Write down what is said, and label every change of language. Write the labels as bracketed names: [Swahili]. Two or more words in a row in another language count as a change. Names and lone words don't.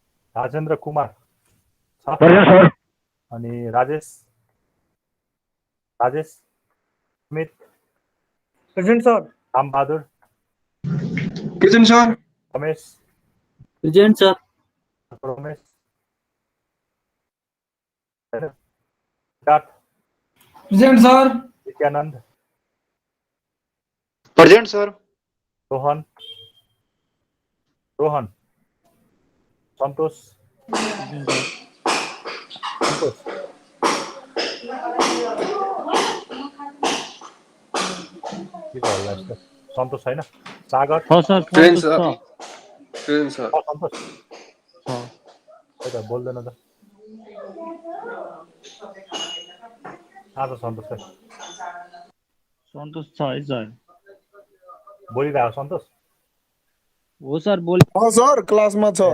[Nepali] राजेन्द्र कुमार छ सर अनि राजेश स्मित [English] present sir. [Nepali] रामबहादुर [English] present sir [Nepali] रमेश [English] present sir. [Nepali] रमेश सिद्धार्थ [English] present sir. [Nepali] नित्यानंद [English] present sir. [Nepali] रोहन संतोष के गर्ला यस्तो सन्तोष छैन सागर सर [English] present sir present sir [Nepali] सन्तोष खै त बोल्दैन त आज सन्तोष खै संतोष छ है सर। बोलिरहेको सन्तोष हो सर बोल। सर क्लासमा छ